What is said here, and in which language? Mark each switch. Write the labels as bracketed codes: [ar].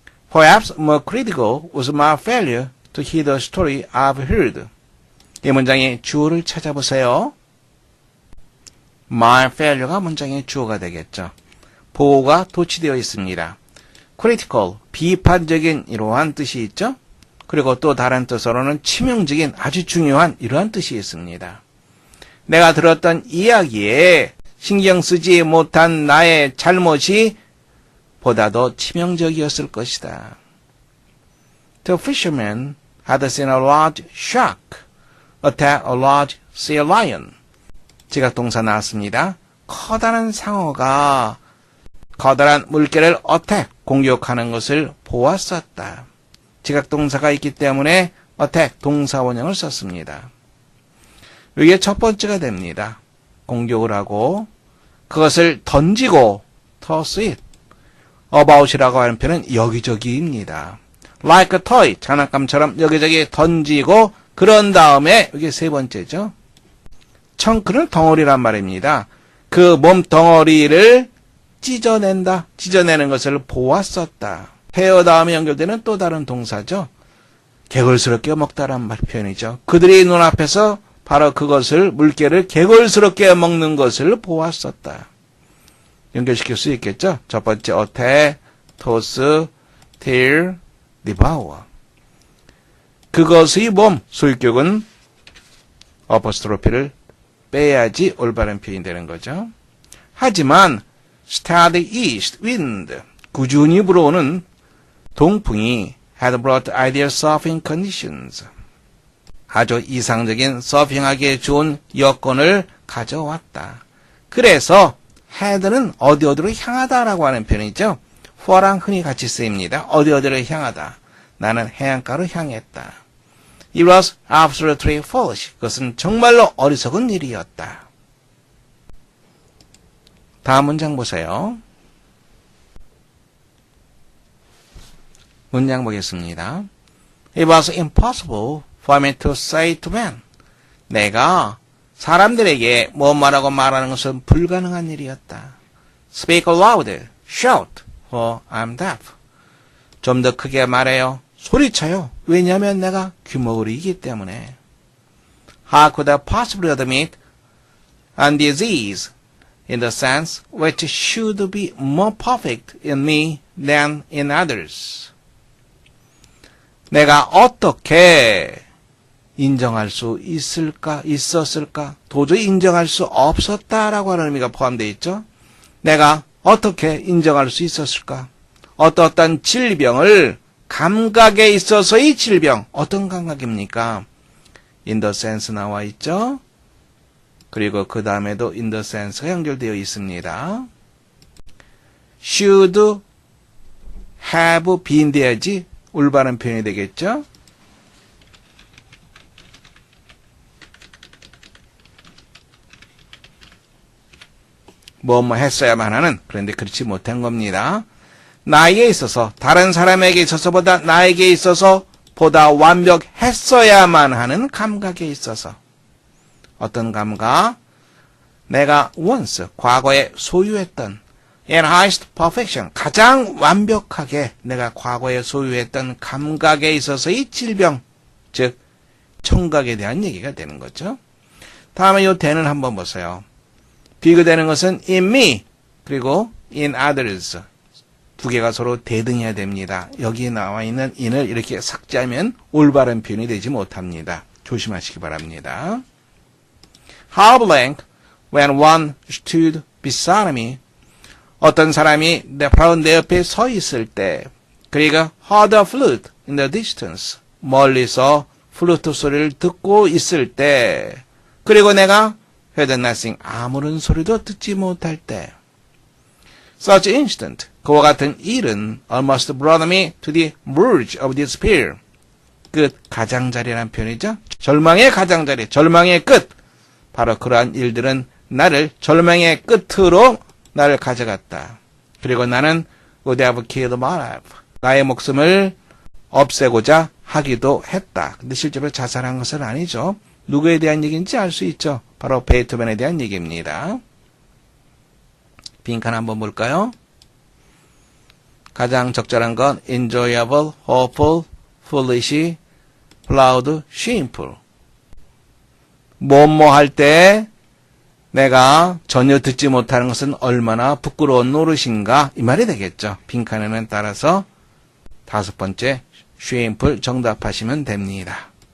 [en] Perhaps more critical was my failure to hear the story I've heard. [ko] 이 문장의 주어를 찾아보세요. [en] My failure [ko] 가 문장의 주어가 되겠죠. 보호가 도치되어 있습니다. critical, 비판적인 이러한 뜻이 있죠. 그리고 또 다른 뜻으로는 치명적인, 아주 중요한 이러한 뜻이 있습니다. 내가 들었던 이야기에 신경 쓰지 못한 나의 잘못이 보다도 치명적이었을 것이다. [en] The fisherman had seen a large shark attack a large sea lion. [ko] 지각동사 나왔습니다. 커다란 상어가 커다란 물개를 attack, 공격하는 것을 보았었다. 지각동사가 있기 때문에 attack 동사원형을 썼습니다. 이게 첫 번째가 됩니다. 공격을 하고 그것을 던지고 [en] toss it. [ko] about이라고 하는 표현은 여기저기입니다. [en] like a toy, [ko] 장난감처럼 여기저기 던지고 그런 다음에 이게 세 번째죠. 청크는 덩어리란 말입니다. 그 몸 덩어리를 찢어낸다. 찢어내는 것을 보았었다. 헤어 다음에 연결되는 또 다른 동사죠. 개걸스럽게 먹다란 표현이죠. 그들이 눈앞에서 바로 그것을 물개를 개걸스럽게 먹는 것을 보았었다. 연결시킬 수 있겠죠. 첫 번째 attack, toss, tear, devour. 그것의 몸, 소유격은 어퍼스트로피를 빼야지 올바른 표현이 되는 거죠. 하지만 [en] steady east wind, [ko] 꾸준히 불어오는 동풍이 [en] had brought ideal surfing conditions. [ko] 아주 이상적인 서핑하기에 좋은 여건을 가져왔다. 그래서 had는 어디어디로 향하다라고 하는 표현이죠. for랑 흔히 같이 쓰입니다. 어디어디로 향하다. 나는 해안가로 향했다. [en] It was absolutely foolish. [ko] 그것은 정말로 어리석은 일이었다. 다음 문장 보세요. 문장 보겠습니다. [en] It was impossible for me to say to men. [ko] 내가 사람들에게 뭐 말하고 말하는 것은 불가능한 일이었다. [en] Speak aloud, shout, for I'm deaf. [ko] 좀 더 크게 말해요. 소리쳐요. 왜냐하면 내가 귀머거리이기 때문에. [en] How could I possibly admit a disease in the sense which should be more perfect in me than in others? [ko] 내가 어떻게 인정할 수 있었을까? 도저히 인정할 수 없었다라고 하는 의미가 포함되어 있죠. 내가 어떻게 인정할 수 있었을까? 어떤 질병을 감각에 있어서의 질병, 어떤 감각입니까? [en] in the sense [ko] 나와 있죠. 그리고 그 다음에도 [en] in the sense [ko] 가 연결되어 있습니다. [en] should have been [ko] 돼야지 올바른 표현이 되겠죠. 뭐 했어야만 하는, 그런데 그렇지 못한 겁니다. 나에게 있어서, 다른 사람에게 있어서보다 나에게 있어서 보다 완벽했어야만 하는 감각에 있어서. 어떤 감각? 내가 once, 과거에 소유했던 [en] in highest perfection, [ko] 가장 완벽하게 내가 과거에 소유했던 감각에 있어서의 질병, 즉 청각에 대한 얘기가 되는 거죠. 다음에 이 대는 한번 보세요. 비교되는 것은 in me, 그리고 in others. 두 개가 서로 대등해야 됩니다. 여기에 나와 있는 in을 이렇게 삭제하면 올바른 표현이 되지 못합니다. 조심하시기 바랍니다. [en] How blank when one stood beside me. [ko] 어떤 사람이 바로 내 옆에 서 있을 때, 그리고 [en] heard a flute in the distance. [ko] 멀리서 플루트 소리를 듣고 있을 때, 그리고 내가 [en] heard nothing, [ko] 아무런 소리도 듣지 못할 때. [en] Such instant, [ko] 그와 같은 일은 [en] almost brought me to the verge of despair. [ko] 끝, 가장자리라는 표현이죠. 절망의 가장자리, 절망의 끝. 바로 그러한 일들은 나를 절망의 끝으로 나를 가져갔다. 그리고 나는 [en] would have killed my life. [ko] 나의 목숨을 없애고자 하기도 했다. 근데 실제로 자살한 것은 아니죠. 누구에 대한 얘기인지 알 수 있죠. 바로 베토벤에 대한 얘기입니다. 빈칸 한번 볼까요? 가장 적절한 건 enjoyable, hopeful, foolish, proud, shameful. 뭐뭐 할 때 내가 전혀 듣지 못하는 것은 얼마나 부끄러운 노릇인가, 이 말이 되겠죠. 빈칸에는 따라서 5번째 shameful 정답하시면 됩니다.